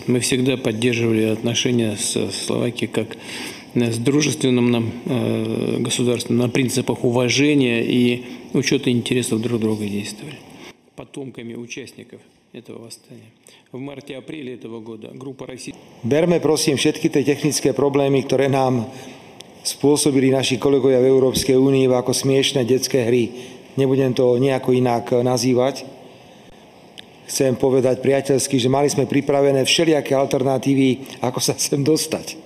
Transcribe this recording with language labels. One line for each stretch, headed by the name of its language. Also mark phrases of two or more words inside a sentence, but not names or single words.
Russian: Мы всегда поддерживали отношения с Словакией как с дружественным нам государством на принципах уважения и учета интересов друг друга действовали. Потомками участников этого восстания. В марте-апреле этого года группа России...
Slovak: Berme prosím všetky tie technické problémy, ktoré nám spôsobili naši kolegovia v Európskej únii ako smiešné detské hry. Nebudem to nejako inak nazývať. Chcem povedať priateľsky, že mali sme pripravené všelijaké alternatívy, ako sa sem dostať.